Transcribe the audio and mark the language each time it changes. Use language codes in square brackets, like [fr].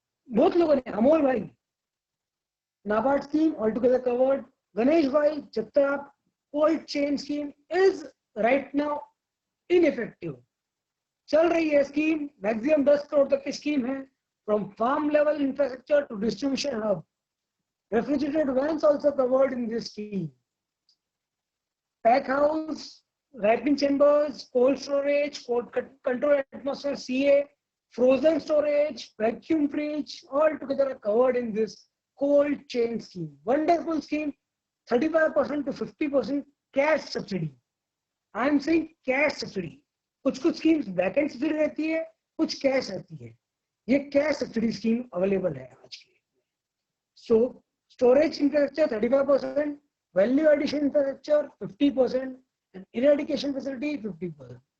[hi] बहुत लोगों ने, अमोल भाई, NABARD scheme altogether covered. Ganesh भाई, जब तक आप cold chain scheme [en] is right now ineffective. [hi] चल रही है स्कीम, मैक्सिमम 10 करोड़ तक की स्कीम है. [en] From farm level infrastructure to distribution hub, refrigerated vans also covered in this scheme. Pack house, ripening chambers, cold storage, cold control atmosphere CA, frozen storage, vacuum fridge, all together are covered in this cold chain scheme. Wonderful scheme, 35% to 50% cash subsidy. I am saying cash subsidy. [hi] कुछ schemes back end subsidy रहती है, कुछ cash रहती है. ये cash subsidy scheme available है आज के. [en] So storage infrastructure 35%, value addition infrastructure 50%, and eradication facility 50%.